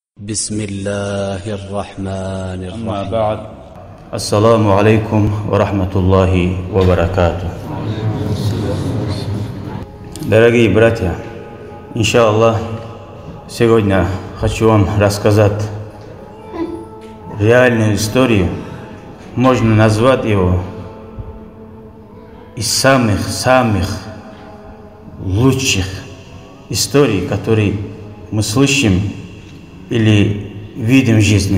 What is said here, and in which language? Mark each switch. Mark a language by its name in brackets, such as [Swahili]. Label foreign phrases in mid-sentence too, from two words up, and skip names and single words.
[Arabic] بسم الله الرحمن الرحيم. أما بعد، السلام عليكم ورحمة الله وبركاته. [Russian] Дорогие братья, иншаллах, сегодня хочу вам рассказать реальную историю. Можно назвать его из самых лучших историй, которые мы слышим или видим в жизни.